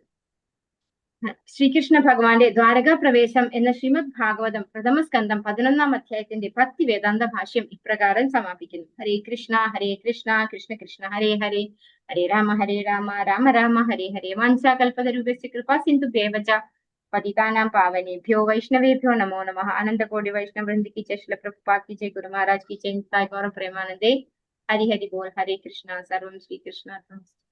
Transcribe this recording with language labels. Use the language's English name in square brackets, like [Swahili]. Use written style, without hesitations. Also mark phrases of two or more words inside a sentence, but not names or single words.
[Malayalam] ശ്രീകൃഷ്ണ ഭഗവാന്റെ ദ്വാരകാ പ്രവേശം എന്ന ശ്രീമദ് ഭാഗവതം പ്രഥമ സ്കന്ധം 11-ാം അധ്യായത്തിന്റെ ഭക്തി വേദാന്ത ഭാഷ്യം ഇപ്രകാരം സമാപിക്കുന്നു. [Sanskrit] ഹരേ കൃഷ്ണ കൃഷ്ണ കൃഷ്ണ ഹരേ ഹരേ, ഹരേ രാമ രാമ രാമ ഹരേ ഹരേ. വാഞ്ചാകൽപതരൂപസ്യ കൃപാ സിന്ധുഭ്യേവ ച പതിതാനാം പാവനേഭ്യോ വൈഷ്ണവേഭ്യോ നമോ നമഃ. [Hindi] അനന്തകോടി വൈഷ്ണവ വൃന്ദ की जय, श्रील प्रभुपाद की जय, गुरु महाराज की जय, निताय गौर प्रेमानंदे. [Bangla] হরি হরি বোল. हरे कृष्णा. [Sanskrit] सर्वं श्री कृष्णार्पणमस्तु.